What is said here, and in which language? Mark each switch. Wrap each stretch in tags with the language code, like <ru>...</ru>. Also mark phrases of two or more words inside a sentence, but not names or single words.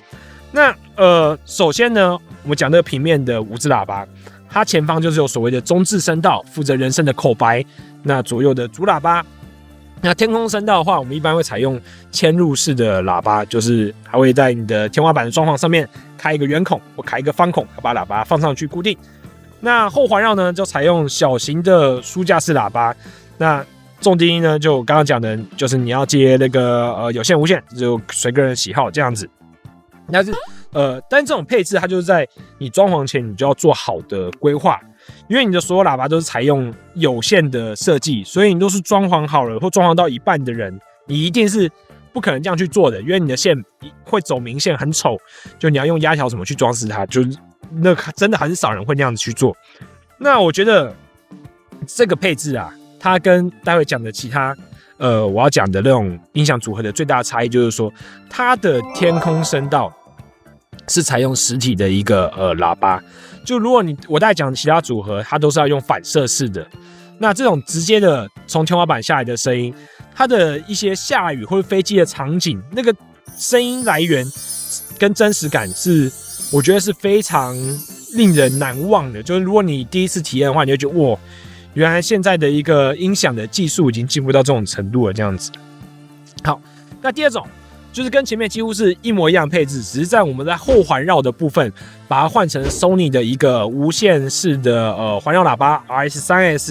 <zh>那首先呢，我們講這個平面的5支喇叭，它前方就是有所謂的中置聲道，負責人聲的口白，那左右的主喇叭。那天空聲道的話，我們一般會採用嵌入式的喇叭，就是還會在你的天花板的裝潢上面開一個圓孔或開一個方孔，把喇叭放上去固定。那後環繞呢，就採用小型的書架式喇叭。那重低音呢，就我剛剛講的，就是你要接那個有線無線，就隨個人喜好這樣子。但是但這種配置它就是在你裝潢前你就要做好的規劃。因為你的所有喇叭都是採用有線的設計，所以你都是裝潢好了或裝潢到一半的人，你一定是不可能這樣去做的，因為你的線會走明線，很醜，就你要用壓條什麼去裝飾它，就是那真的很少人會那樣子去做。那我覺得這個配置啊，它跟待會講的其他我要講的那種音響組合的最大的差異就是說，它的天空聲道是採用實體的一個喇叭。就如果我在講其他組合，它都是要用反射式的。那這種直接的從天花板下來的聲音，它的一些下雨或者飛機的場景，那個聲音來源跟真實感是，我覺得是非常令人難忘的。就是如果你第一次體驗的話，你會覺得哇，原來現在的一個音響的技術已經進步到這種程度了，這樣子。好，那第二種。就是跟前面幾乎是一模一樣的配置，只是在我們在後環繞的部分，把它換成 Sony 的一個無線式的環繞喇叭 RS3S。</zh>